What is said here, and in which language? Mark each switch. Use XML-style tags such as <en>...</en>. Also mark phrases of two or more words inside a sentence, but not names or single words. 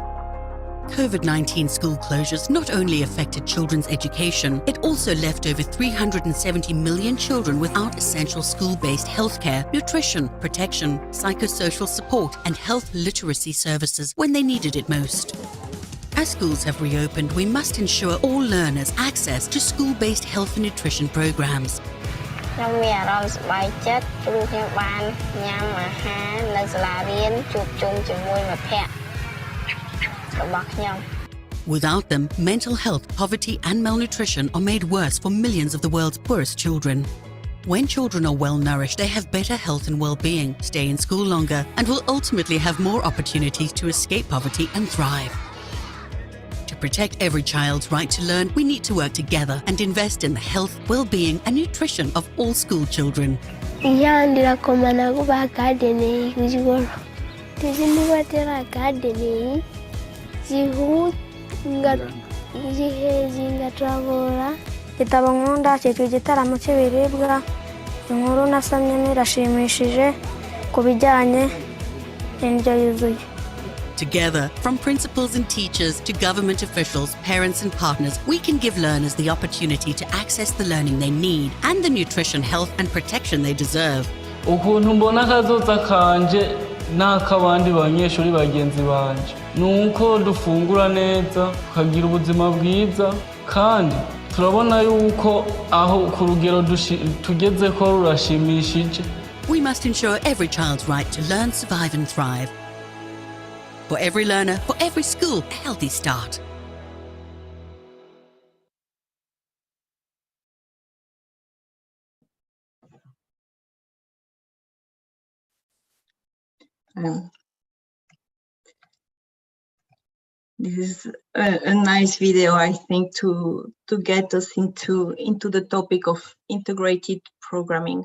<en>COVID-19 school closures not only affected children's education, it also left over 370 million children without essential school-based healthcare, nutrition, protection, psychosocial support, and health literacy services when they needed it most. As schools have reopened, we must ensure all learners access to school-based health and nutrition programs.</en> <km>ខ្ញុំមានអារម្មណ៍សប្បាយចិត្តព្រោះខ្ញុំបានញ៉ាំអាហារនៅសាលារៀនជួបជុំជាមួយមិត្តភ័ក្តិរបស់ខ្ញុំ</km> <en>Without them, mental health, poverty, and malnutrition are made worse for millions of the world's poorest children. When children are well nourished, they have better health and well-being, stay in school longer, and will ultimately have more opportunities to escape poverty and thrive. To protect every child's right to learn, we need to work together and invest in the health, well-being, and nutrition of all school children.</en> <rw>inkuru nasomye irashimishije ku bijyanye n'indyo yuzuye.</rw> <en>Together, from principals and teachers to government officials, parents and partners, we can give learners the opportunity to access the learning they need and the nutrition, health and protection they deserve.</en> <rn>Ukuntu mbona akazoza kanje n'akabandi banyeshuri bagenzi banje nuko dufungura neza tukagira ubuzima bwiza kandi turabona yuko aho ku rugero tugezeko rurashimishije.</rn> <en>We must ensure every child's right to learn, survive and thrive. For every learner, for every school, a healthy start. This is a nice video, I think, to get us into the topic of integrated programming.</en>